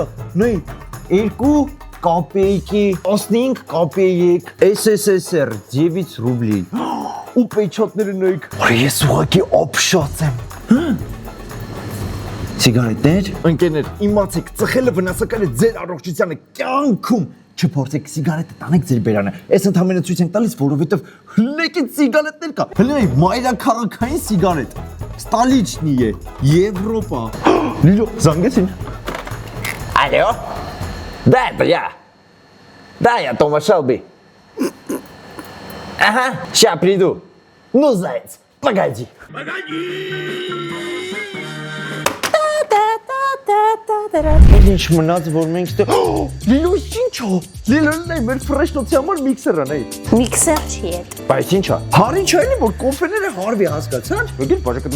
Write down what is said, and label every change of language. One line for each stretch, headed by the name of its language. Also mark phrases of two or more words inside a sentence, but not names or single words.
Armenian: Նայ, 2 կոպեյքի, 15 կոպեյք, SSSR 9 ռուբլի։ Ու պեչատները նայք։ Օր ես ուղղակի ապշած եմ։ Սիգարետներ, ընկերներ, իմացեք, ծխելը վնասակար է ձեր առողջությանը կյանքում։ Չփորձեք սիգարետը տանեք ձեր բերանը։ Այս ընդհանրապես ցույց ենք տալիս, որովհետև հլեկից սիգարետներ կա։ Հլե մայրաքաղաքային սիգարետ։ Ստալիչնի է, Եվրոպա։ Լիլո, զանգեցին։
Russian: Алло? Да, это я. Да, я Тома Шелби. Ага, сейчас приду. Ну, заяц, погоди.
Armenian: Ինչ մնաց, որ մենք ստե։ Լիլո, ինչ է։ Լիլոն է մեր ֆրեշնոցի համար միքսերը նայ։ Միքսեր չի այդ։ Բայց ինչ է։ Հարին չէ՞ էլի որ կոֆեները հարվի հասկացան։ Եկել բաժակը